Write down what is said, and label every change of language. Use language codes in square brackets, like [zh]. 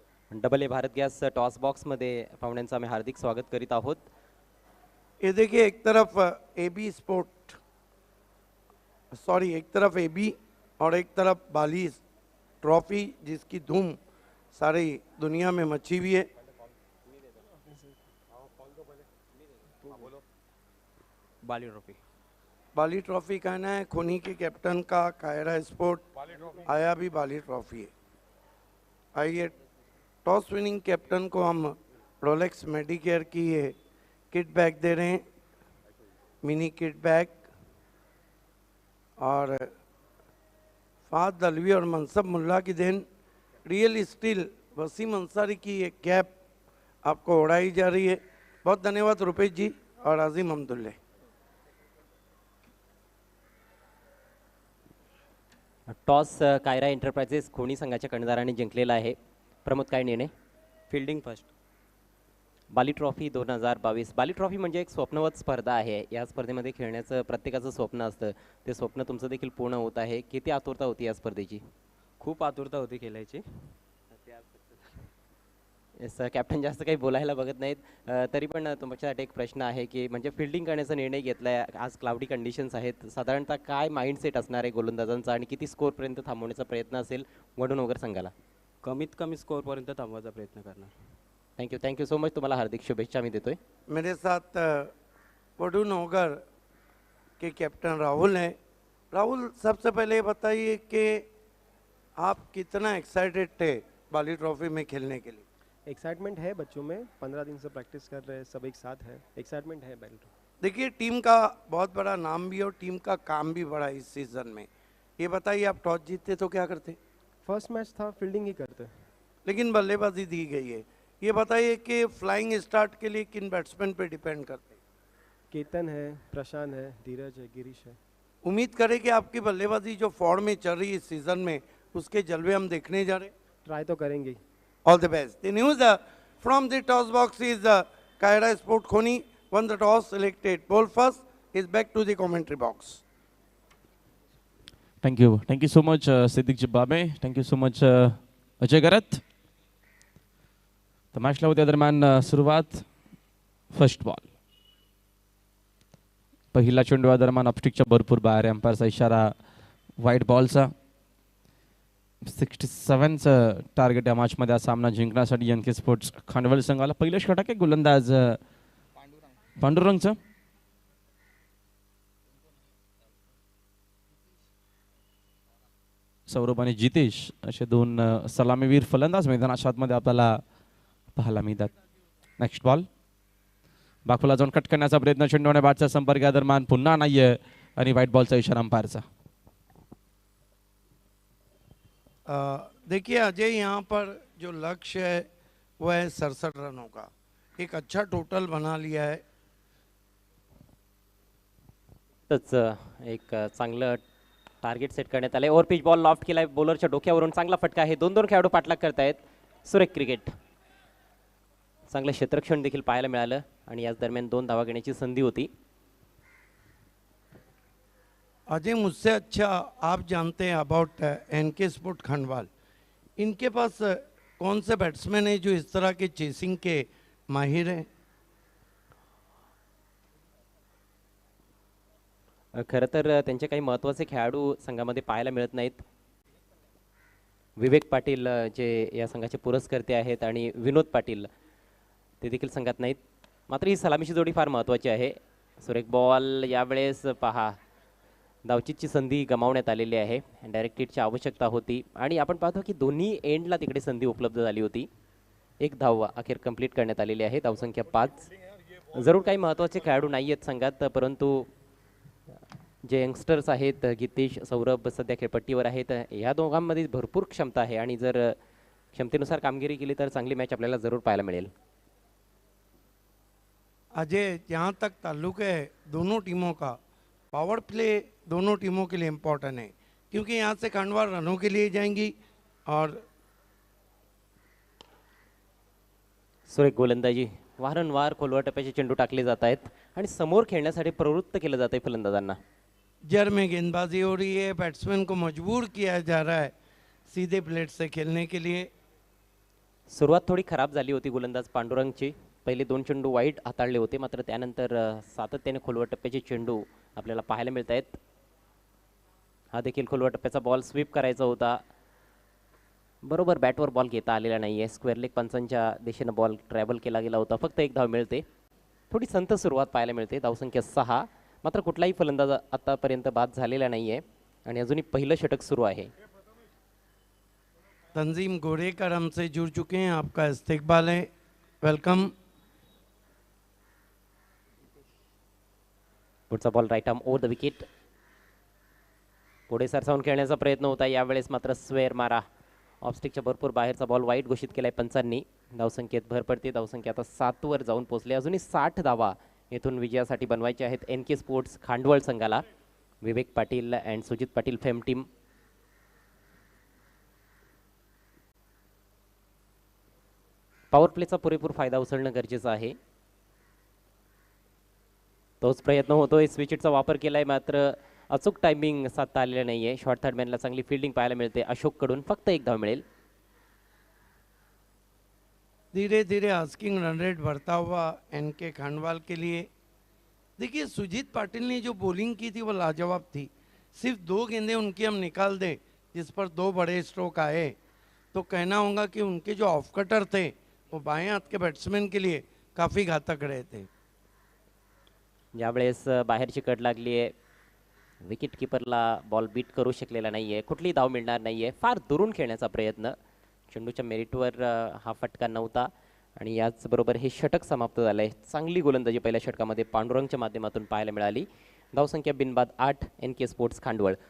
[mr] Double A Bharat gas toss बॉक्समध्ये पाहुण्यांचं आम्ही हार्दिक स्वागत करीत आहोत. [hi] ये देखिए, एक तरफ एबी स्पोर्ट, सॉरी, एक तरफ एबी और एक तरफ बाली ट्रॉफी, जिसकी धूम सारी दुनिया में मची हुई है। बाली ट्रॉफी, बाली ट्रॉफी कहना है खोनी के कैप्टन का, कायरा स्पोर्ट आया भी बाली ट्रॉफी है। आइए, टॉस विनिंग कैप्टन को हम रोलेक्स मेडिकेयर की ये किट बैग दे रहे हैं, मिनी किट बैग। और फाद दलवी और मनसब मुल्ला की then real steel Wasim Ansari की ये कैप आपको उड़ाई जा रही है। बहुत धन्यवाद रुपेश जी और आजिम अब्दुल्ला। [mr] टॉस कायरा एंटरप्राइजेस खोनी संघाच्या कर्णधाराने जिंकलेला आहे. प्रमोद काय निर्णय? [en] Fielding first. [mr] बाली ट्रॉफी 2022. बाली ट्रॉफी म्हणजे एक स्वप्नवत स्पर्धा आहे. या स्पर्धेमध्ये खेळण्याचं प्रत्येकाचं स्वप्न असतं. ते स्वप्न तुमचं देखील पूर्ण होत आहे. किती आतुरता होती या स्पर्धेची? खूप आतुरता होती खेळायची. येस कॅप्टन जास्त काही बोलायला बघत नाहीत. तरी पण तुमच्यासाठी एक प्रश्न आहे की म्हणजे फिल्डिंग करण्याचा निर्णय घेतला आहे. आज क्लाउडी कंडिशन्स आहेत. साधारणतः काय माइंडसेट असणार आहे गोलंदाजांचा आणि किती स्कोरपर्यंत थांबवण्याचा प्रयत्न असेल वडून वगैरे संघाला? कमीत कमी स्कोअरपर्यंत थांबवायचा प्रयत्न करणार. [en] Thank you so much. [mr] तुम्हाला हार्दिक शुभेच्छा आम्ही देतोय. [hi] मेरे साथ वडून होगर के कैप्टन राहुल हैं. राहुल, सबसे पहले ये बताइए कि आप कितना एक्साइटेड थे बाली ट्रॉफी में खेलने के लिए? एक्साइटमेंट है बच्चों में, 15 दिन से प्रैक्टिस कर रहे हैं, सब एक साथ है, एक्साइटमेंट है बैल. देखिए, टीम का बहुत बड़ा नाम भी है और टीम का काम भी बड़ा है इस सीज़न में. ये बताइए, आप टॉस जीतते तो क्या करते? फर्स्ट मैच था, फील्डिंग ही करते. लेकिन बल्लेबाजी दी गई है. ये बताइए कि फ्लाइंग स्टार्ट के लिए किन बैट्समैन पे डिपेंड करते? केतन है, प्रशांत है, धीरज है, गिरीश है. उम्मीद करें कि आपकी बल्लेबाजी जो फॉर्म में चल रही है इस सीज़न में, उसके जलवे हम देखने जा रहे हैं. ट्राई तो करेंगे ही. [en] All the best. The news from the toss box is Kaira Sport Khoni won the toss, selected ball first, is back to the commentary box. Thank you so much Siddique जिब्बाबे. Thank you so much Ajay गरत. [mr] तर मॅचला होत्या दरम्यान सुरुवात. First ball. पहिला चेंडू दरम्यान अपस्टिकच्या भरपूर बाहेर. एम्पायरचा इशारा व्हाईट बॉलचा. 67चं टार्गेट या मॅचमध्ये हा सामना जिंकण्यासाठी एनके स्पोर्ट्स खांडवल संघाला. पहिलं षटक आहे गोलंदाज पांडुरंगचं. सौरभ आणि जितेश असे दोन सलामीवीर फलंदाज मैदानाच्या आतमध्ये आपल्याला पाहायला मिळतात. Next ball. बाकूला जाऊन कट करण्याचा प्रयत्न. चेंडू आणि बॅटचा संपर्क या दरम्यान पुन्हा नाहीये आणि व्हाईट बॉलचा इशारा अंपायरचा. [hi] देखिए अजय, यहाँ पर जो लक्ष्य है वह है 67 रनों का. एक अच्छा टोटल बना लिया है. [mr] तच एक चांगलं टार्गेट सेट करण्यात आले. ओव्हर पिच बॉल लॉफ्ट केलाय बॉलरच्या डोक्यावरून. चांगला फटका आहे. 2 खेळाडू पाठलाग करतायत. सुरेख क्रिकेट. चांगलं क्षेत्ररक्षण देखील पाहायला मिळालं आणि याच दरम्यान 2 धावा घेण्याची संधी होती. [hi] अजय, मुझसे अच्छा आप जानते हैं अबाउट एनके स्पोर्ट खंडवाल. इनके पास कौन से बैट्समैन हैं जो इस तरह के चेसिंग के माहिर हैं? [mr] खरं तर त्यांचे काही महत्त्वाचे खेळाडू संघामध्ये पाहायला मिळत नाहीत. विवेक पाटील जे या संघाचे पुरस्कर्ते आहेत आणि विनोद पाटील ते देखील संघात नाहीत. मात्र ही सलामीची जोडी फार महत्त्वाची आहे. सुरेख बॉल. यावेळेस पहा धावचीतची संधी गमावण्यात आलेली आहे. डायरेक्ट हिटची आवश्यकता होती आणि आपण पाहतो की दोन्ही एंडला तिकडे संधी उपलब्ध झाली होती. 1 धाव अखेर कंप्लीट करण्यात आलेली आहे. धावसंख्या 5. जरूर काही महत्त्वाचे खेळाडू नाही आहेत संघात, परंतु जे यंगस्टर्स आहेत गीतेश, सौरभ सध्या खेळपट्टीवर आहेत. ह्या दोघांमध्ये भरपूर क्षमता आहे आणि जर क्षमतेनुसार कामगिरी केली तर चांगली मॅच आपल्याला जरूर पाहायला मिळेल. [hi] अजय, जहाँ तक ताल्लुक है दोनों टीमों का, पावर प्ले दोनों टीमों के लिए इम्पोर्टेंट है क्योंकि यहाँ से खंडवा रनों के लिए जाएंगी और [mr] सुरेख गोलंदाजी. वारंवार खोलवर टप्प्याचे चेंडू टाकले जात आहेत आणि समोर खेळण्यासाठी प्रवृत्त केलं जात आहे फलंदाजांना. [hi] जर में गेंदबाजी हो रही है. बैट्समैन को मजबूर किया जा रहा है सीधे प्लेट से खेलने के लिए. [mr] सुरुवात थोडी खराब झाली होती गोलंदाज पांडुरंगची. पहिले 2 चेंडू वाईट हाताळले होते, मात्र त्यानंतर सातत्याने खोलवर टप्प्याचे चेंडू आपल्याला पाहायला मिळत आहेत. हा देखील खोलवर टप्प्याचा बॉल स्वीप करायचा होता. बरोबर बॅटवर बॉल घेता आलेला नाही आहे. स्क्वेअर लेग पंचांच्या दिशेनं बॉल ट्रॅव्हल केला गेला होता. फक्त 1 धाव मिळते. थोडी संत सुरुवात पाहायला मिळते. धावसंख्या 6. मात्र कुठलाही फलंदाज आतापर्यंत बाद झालेला नाही आहे आणि अजूनही पहिलं षटक सुरू आहे. [hi] तंजीम गोरेकर हमसे जुड़ चुके हैं. आपका इस्तकबाल है. [en] Welcome. [mr] पुढचा ball right arm over the wicket. पुढे सरसावून खेळण्याचा प्रयत्न होता. यावेळेस मात्र स्क्वेअर मारा. ऑफस्टिकच्या भरपूर बाहेरचा बॉल वाईट घोषित केलाय पंचांनी. धावसंख्येत भर पडते. धावसंख्या आता 7 वर जाऊन पोहोचली. अजूनही 60 धावा येथून विजयासाठी बनवायचे आहेत एनके स्पोर्ट्स खांडवळ संघाला. विवेक Patil and Sujit Patil fame team. Power प्लेचा पुरेपूर फायदा उचलणं गरजेचं आहे. तोच प्रयत्न होतोय. स्विचिटचा वापर केलाय मात्र अचूक टायमिंग साधता आलेलं नाहीये. शॉर्ट थर्ड मॅनला चांगली फिल्डिंग पाहायला मिळते. अशोककडून फक्त एक धाव मिळेल. [hi] धीरे धीरे आस्किंग रन रेट बढ़ता हुआ एनके खांडवाल के लिए. देखिए सुजीत पाटिल ने जो बॉलिंग की थी वो लाजवाब थी. सिर्फ 2 गेंदें उनकी हम निकाल दें जिस पर 2 बड़े स्ट्रोक आए तो कहना होगा कि उनके जो ऑफ कटर थे वो बाएं हाथ के बैट्समैन के लिए काफ़ी घातक रहे थे. [mr] यावेळेस बाहेरची कट लागली आहे. विकेट किपरला बॉल बीट करू शकलेला नाहीये. कुठलीही धाव मिळणार नाहीये. फार दुरून खेळण्याचा प्रयत्न. चेंडूच्या मेरिटवर हा फटका नव्हता आणि याचबरोबर हे षटक समाप्त झालंय. चांगली गोलंदाजी पहिल्या षटकामध्ये पांडुरंगच्या माध्यमातून पाहायला मिळाली. धावसंख्या बिनबाद 8. NK sports खांडवळ.